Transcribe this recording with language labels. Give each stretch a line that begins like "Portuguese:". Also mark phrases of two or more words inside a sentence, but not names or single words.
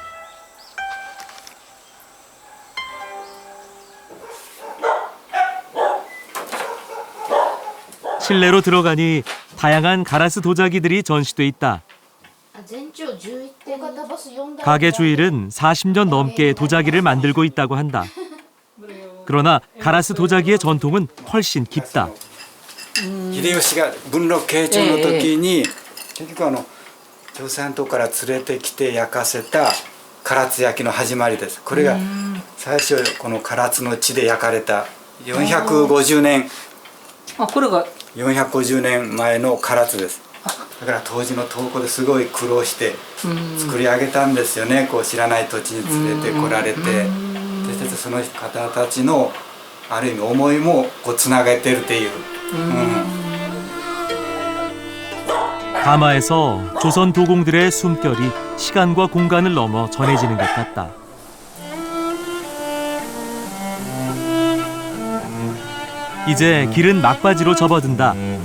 Korean: 실내로 들어가니 다양한 가라스 도자기들이 전시돼 있다. 가게 주일은 40년 넘게 도자기를 만들고 있다고 한다. 그러나 가라스 도자기의 전통은 훨씬 깊다.
Japanese: 秀吉が文禄慶長の時に結局朝鮮島から連れてきて焼かせた唐津焼の始まりです。これが最初この唐津の地で焼かれた450年あ、これが 450年前の唐津です。だから当時の東湖ですごい苦労して作り上げたんですよね。こう知らない土地に連れてこられて、でその方たちのある意味思いもこうつなげてるっていう。
Korean: 가마에서 조선 도공들의 숨결이 시간과 공간을 넘어 전해지는 것 같다. 이제 길은 막바지로 접어든다.